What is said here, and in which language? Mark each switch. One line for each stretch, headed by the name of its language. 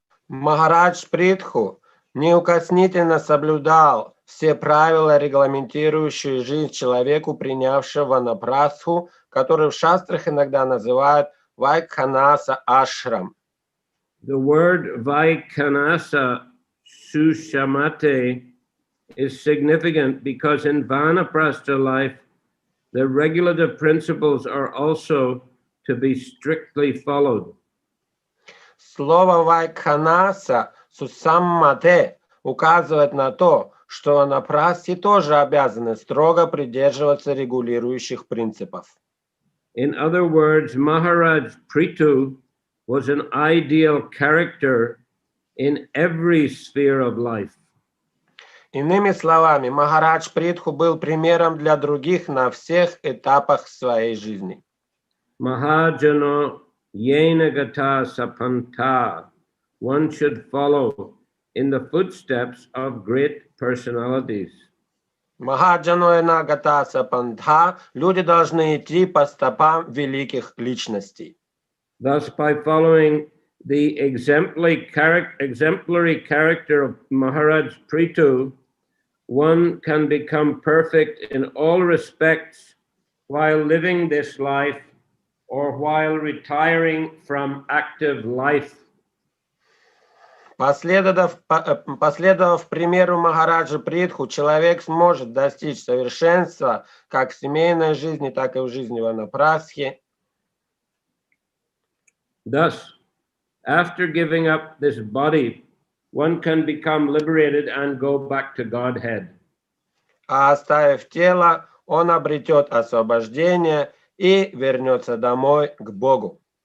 Russian: Махарадж Притху неукоснительно соблюдал все правила, регламентирующие жизнь человеку, принявшего ванапрастху, который в шастрах иногда называют Vaikhanasa ashram.
English: The word Vaikhanasa sushamate is significant because in vanaprastha life, the regulative principles are also to be strictly followed.
Russian: Слово Vaikhanasa sushammate указывает на то, что ванапрастхи тоже обязаны строго придерживаться регулирующих принципов.
English: In other words, Maharaj Prithu was an ideal character in every sphere of life.
Russian: Иными словами, Махарадж Притху был примером для других на всех этапах своей жизни.
Sanskrit: Mahajano yena gata sapanta.
English: One should follow in the footsteps of great personalities.
Sanskrit: Махаджаноэна гатаса пантха,
Russian: люди должны идти по стопам великих личностей.
English: Thus, by following the exemplary character of Maharaj Prithu, one can become perfect in all respects while living this life or while retiring from active life.
Russian: Последовав примеру Махараджа Притху, человек сможет достичь совершенства как в семейной жизни, так и в жизни ванапрастхи.
English: Thus, after giving up this body, one can become liberated and go back to Godhead.
Russian: А оставив тело, он обретет освобождение и вернется домой к Богу.